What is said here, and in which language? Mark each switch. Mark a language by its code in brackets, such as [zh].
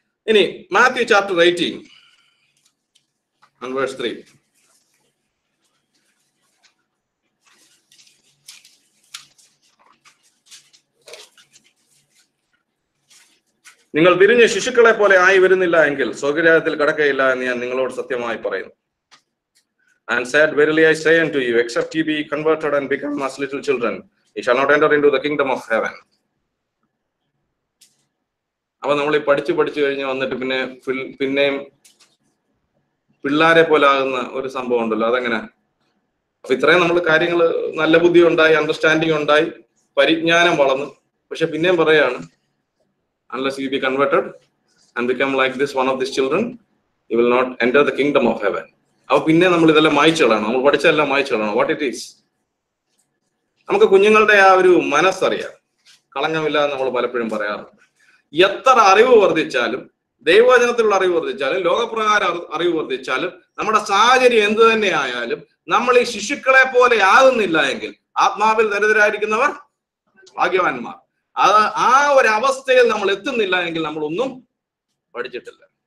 [ml] ഇനി Matthew chapter 18 [en] and verse 3. [ml] നിങ്ങൾ തിരിഞ്ഞ് ശിശുക്കളെ പോലെ ആയി വരുന്നില്ല എങ്കിൽ സ്വർഗ്ഗരാജ്യത്തിൽ കടക്കയില്ല എന്ന് ഞാൻ നിങ്ങളോട് സത്യമായി പറയുന്നു. [en] And said, verily I say unto you, except ye be converted and become as little children, ye shall not enter into the kingdom of heaven. [ml] അപ്പൊ നമ്മൾ ഈ പഠിച്ചു കഴിഞ്ഞ് വന്നിട്ട് പിന്നെയും പിള്ളാരെ പോലെ ആകുന്ന ഒരു സംഭവം ഉണ്ടല്ലോ, അതെങ്ങനെ? അപ്പൊ ഇത്രയും നമ്മൾ കാര്യങ്ങൾ, നല്ല ബുദ്ധി ഉണ്ടായി, അണ്ടർസ്റ്റാൻഡിങ് ഉണ്ടായി, പരിജ്ഞാനം വളർന്നു, പക്ഷെ പിന്നെയും പറയാണ്, [en] unless you be converted and become like this one of these children, you will not enter the kingdom of heaven. [ml] അപ്പൊ പിന്നെ നമ്മൾ ഇതെല്ലാം മായ്ച്ചു കളയണം, നമ്മൾ പഠിച്ചതെല്ലാം മായ്ച്ചു കളയണം. [en] What it is? [ml] നമുക്ക് കുഞ്ഞുങ്ങളുടെ ആ ഒരു മനസ്സറിയാം, കളങ്കമില്ലാതെ നമ്മൾ പലപ്പോഴും പറയാറുണ്ട്. എത്ര അറിവ് വർദ്ധിച്ചാലും, ദൈവവചനത്തിലുള്ള അറിവ് വർദ്ധിച്ചാലും, ലോകപ്രകാരം അറിവ് വർദ്ധിച്ചാലും, നമ്മുടെ സാഹചര്യം എന്തു തന്നെ ആയാലും, നമ്മൾ ഈ ശിശുക്കളെ പോലെ ആകുന്നില്ല എങ്കിൽ, ആത്മാവിൽ ദരിദ്രരായിരിക്കുന്നവർ ഭാഗ്യവാന്മാർ, ആ ഒരു അവസ്ഥയിൽ നമ്മൾ എത്തുന്നില്ല എങ്കിൽ നമ്മളൊന്നും പഠിച്ചിട്ടില്ല.